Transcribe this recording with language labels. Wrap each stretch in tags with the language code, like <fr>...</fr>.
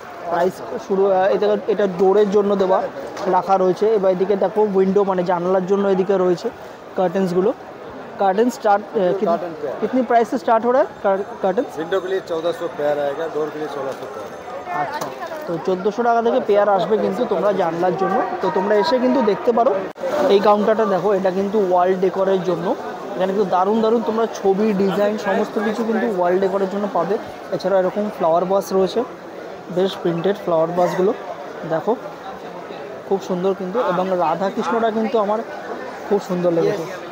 <bn>Price শুরু, এটা ডোরের জন্য দেওয়া রাখা রয়েছে। এবার এদিকে দেখো উইন্ডো মানে জানালার জন্য এদিকে রয়েছে কার্টেন্সগুলো।</bn> <hi>कर्टन स्टार्ट कितनी प्राइस से स्टार्ट हो रहा है कर्टन? विंडो के लिए 1400 पेयर आएगा, डोर के लिए 1600 पेयर।</hi> <bn>আচ্ছা, তো 1400 টাকা থেকে পেয়ার আসবে কিন্তু তোমরা জানলার জন্য। তো তোমরা এসে কিন্তু দেখতে পারো এই কাউন্টারটা। দেখো এটা কিন্তু ওয়াল ডেকোরের জন্য, এখানে কিন্তু দারুণ তোমরা ছবি, ডিজাইন সমস্ত কিছু কিন্তু ওয়াল ডেকোরের জন্য পাবে। এছাড়া এরকম ফ্লাওয়ার বাস রয়েছে, বেশ প্রিন্টেড ফ্লাওয়ার বাসগুলো দেখো খুব সুন্দর কিন্তু, এবং রাধা কৃষ্ণটা কিন্তু আমার খুব সুন্দর লেগেছে।</bn>